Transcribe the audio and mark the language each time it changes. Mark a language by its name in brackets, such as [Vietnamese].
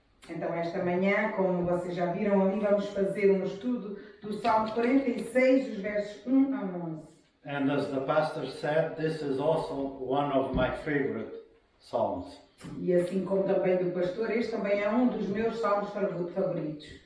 [Portuguese] Então, esta manhã, como vocês já viram ali, vamos fazer um estudo do Salmo 46, dos versos 1 a 11. [English] And as the pastor said, this is also one of my favorite psalms. [Portuguese] E assim como também do pastor, este também é um dos meus salmos favoritos.